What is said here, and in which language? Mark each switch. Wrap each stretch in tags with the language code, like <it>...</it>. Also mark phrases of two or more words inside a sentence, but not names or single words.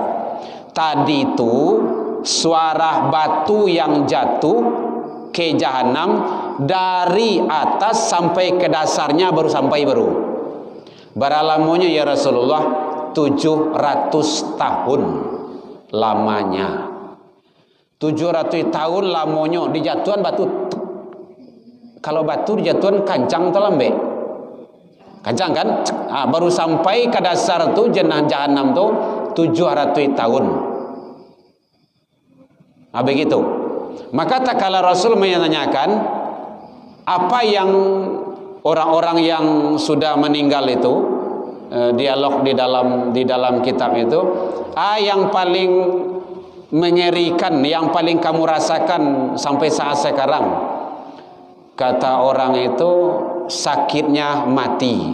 <id>Tadi itu suara batu yang jatuh ke jahanam dari atas sampai ke dasarnya baru. Berapa ya Rasulullah? 700 tahun lamanya. 700 tahun lamanya dijatuhan batu. Kalau batu dijatuhan kancang atau lambe? Kancang kan? Baru sampai ke dasar tu jahanam tu 700 tahun. Begitu. Maka tak kala Rasul menanyakan apa yang orang-orang yang sudah meninggal itu, dialog di dalam kitab itu, yang paling mengerikan, yang paling kamu rasakan sampai saat sekarang, kata orang itu sakitnya mati.</id>